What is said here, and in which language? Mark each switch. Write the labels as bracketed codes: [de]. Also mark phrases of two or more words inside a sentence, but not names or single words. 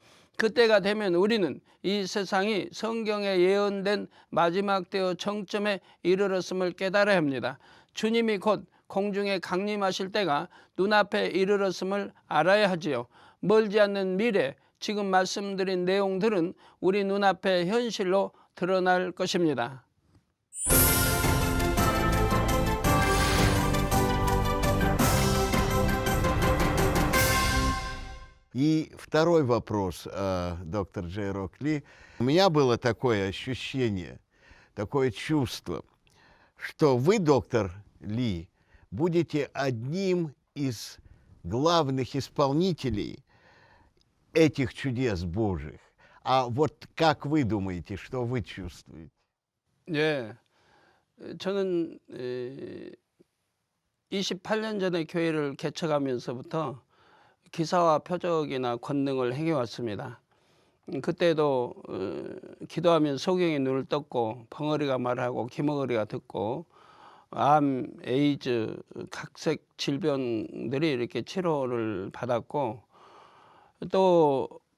[ko] 그때가 되면 우리는 이 세상이 성경에 예언된 마지막 때의 정점에 이르렀음을 깨달아야 합니다. 주님이 곧 공중에 강림하실 때가 눈앞에 이르렀음을 알아야 하지요. 멀지 않는 미래, 지금 말씀드린 내용들은 우리 눈앞에 현실로 드러날 것입니다. [ru] И второй вопрос, доктор Джейрок Ли. У меня было такое ощущение, такое чувство, что вы, доктор Ли, будете одним из главных исполнителей этих чудес Божьих. А вот как вы думаете, что вы чувствуете? [ko] 예, 저는 28년 전에 교회를 개척하면서부터 기사와 표적이나 권능을 행해왔습니다. 그때도 기도하면 소경이 눈을 떴고 벙어리가 말하고 기머거리가 듣고 암, 에이즈, 각색 질병들이 이렇게 치료를 받았고 또